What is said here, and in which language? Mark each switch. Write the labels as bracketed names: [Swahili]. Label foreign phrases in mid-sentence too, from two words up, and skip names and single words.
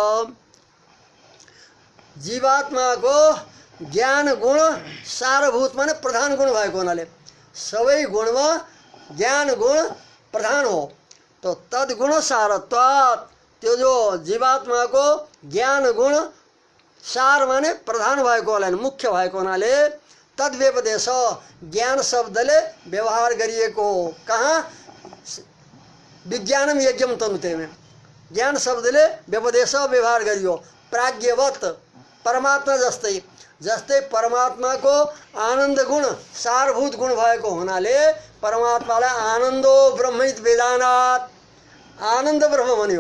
[Nepali] जीवात्माको ज्ञान गुण सारभूत माने प्रधान गुण भएको हुनाले सबै गुणमा ज्ञान गुण प्रधान हो। तो [Sanskrit] तद्गुण सारत्वात्, [Nepali] त्यो जो जीवात्माको ज्ञान गुण सार माने प्रधान भएको हुनाले, मुख्य भएको हुनाले तद्व्यपदेश ज्ञान शब्दले व्यवहार गरिएको हो। कहाँ? [Sanskrit] विज्ञानम यज्ञम तनुते [Nepali] में ज्ञान शब्दले व्यपदेश व्यवहार गरियो। प्राज्ञवत परमात्मा जस्तै, जस्तै परमात्माको आनन्द गुण सारभूत गुण भएको हुनाले परमात्मालाई [Sanskrit] आनन्दो ब्रह्मित वेदानात्, [Nepali] आनन्द ब्रह्म भनियो।